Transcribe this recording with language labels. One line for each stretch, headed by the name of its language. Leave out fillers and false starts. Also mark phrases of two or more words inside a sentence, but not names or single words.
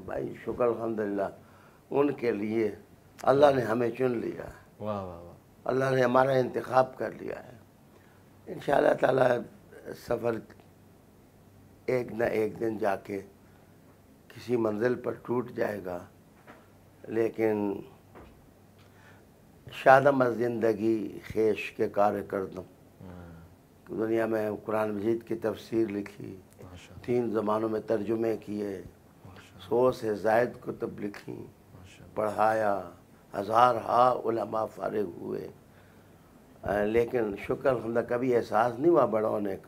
Urdu: بھائی شکر الحمدللہ ان کے لیے اللہ نے ہمیں چن لیا, واہ واہ واہ, اللہ نے ہمارا انتخاب کر لیا ہے.
Arabic: انشاءاللہ تعالی
Urdu: سفر ایک نہ ایک دن جا کے کسی منزل پر ٹوٹ جائے گا, لیکن
Persian: شادم از زندگی خیش کے کار کردم.
Urdu: دنیا میں قرآن مجید کی تفسیر لکھی, 3 زبانوں میں ترجمے کیے, 100 سے زائد کتب لکھیں, پڑھایا, ہزارہا علماء فارغ ہوئے, لیکن شکر الحمدللہ کبھی احساس نہیں ہوا بڑا ہونے کا.